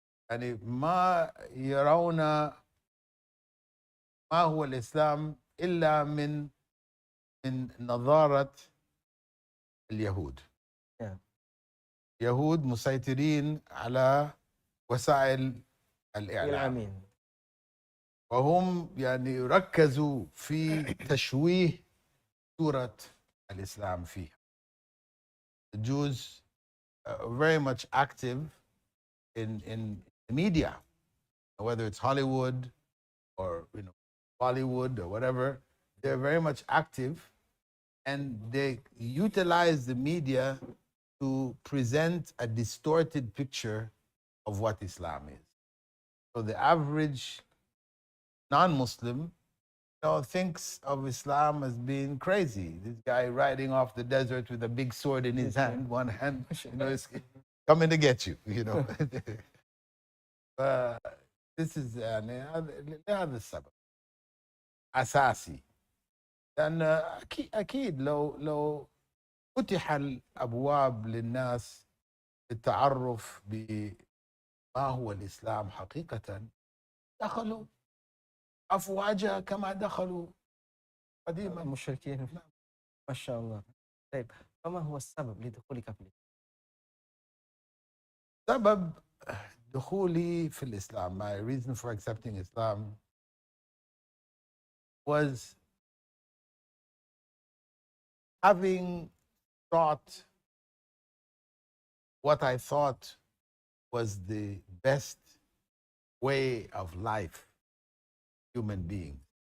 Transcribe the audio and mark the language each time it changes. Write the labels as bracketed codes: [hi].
[ar] يعني ما يرون ما هو الإسلام إلا من نظارة اليهود. يهود مسيطرين على وسائل الإعلام وهم يعني ركزوا في تشويه صورة الإسلام فيها. [en] The Jews are very much active in the media, whether it's Hollywood or Bollywood or whatever. They're very much active and they utilize the media to present a distorted picture of what Islam is. So the average non-Muslim thinks of Islam as being crazy. This guy riding off the desert with a big sword in his hand, one hand, coming to get you, you know. This is [ar] لهذا السبب أساسي. لأن أكيد لو فتح الأبواب للناس للتعرف بما هو الإسلام حقيقة، دخلوا أفواجا كما دخلوا قديما. المشركين. ما شاء الله. طيب، فما هو السبب لدخولك في الإسلام؟ سبب دخولي في الإسلام, [en] my reason for accepting Islam was having thought what I thought was the best way of life, human beings.